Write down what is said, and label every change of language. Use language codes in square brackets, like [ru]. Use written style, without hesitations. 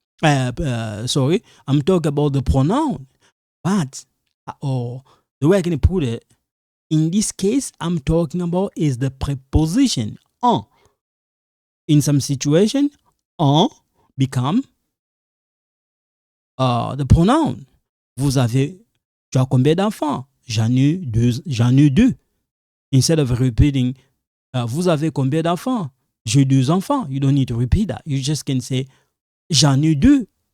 [en] I'm talking about the pronoun. But, or the way I can put it, in this case, I'm talking about is the preposition en. In some situation, en become the pronoun. [fr] Tu as combien d'enfants? J'en ai 2. Instead of repeating, vous avez combien d'enfants? J'ai 2 enfants. [en] You don't need to repeat that. You just can say, j'en ai 2.